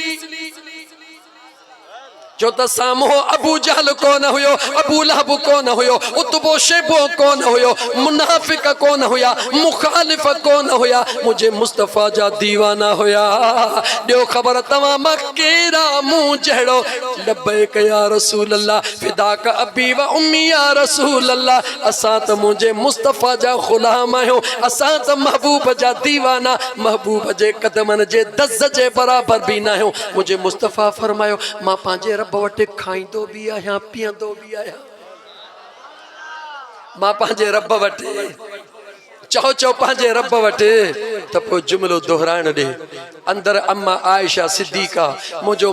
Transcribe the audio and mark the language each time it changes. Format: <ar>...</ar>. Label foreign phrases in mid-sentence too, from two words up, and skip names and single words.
<sd>जो त साम्हूं अबू जहल कोन हुयो अबू लहब कोन हुयो उतबो शेबो कोन हुयो मुनाफिक कोन हुया मुखालिफ कोन हुया मुझे मुस्तफ़ा जा दीवाना हुया ॾियो ख़बर तव्हां मां कहिड़ा मुंहुं जहिड़ो</sd> <ar>لبيك يا رسول الله فداك أبي وأمي يا رسول الله</ar> <sd>असां त मुंहिंजे मुस्तफ़ा जा ग़ुलाम आहियूं असां त महबूब जा दीवाना महबूब जे कदमनि जे दज़ जे बराबर भी न आहियूं मुंहिंजे मुस्तफ़ा फरमायो मां पंहिंजे रब वटि खाईंदो भी आहियां पीअंदो भी आहियां मां पंहिंजे रब वटि चओ पंहिंजे रब वटि त पोइ जुमिलो दोहराइण ॾे अंदर अम्मा आयशा सिद्दीक़ा मुंहिंजो</sd>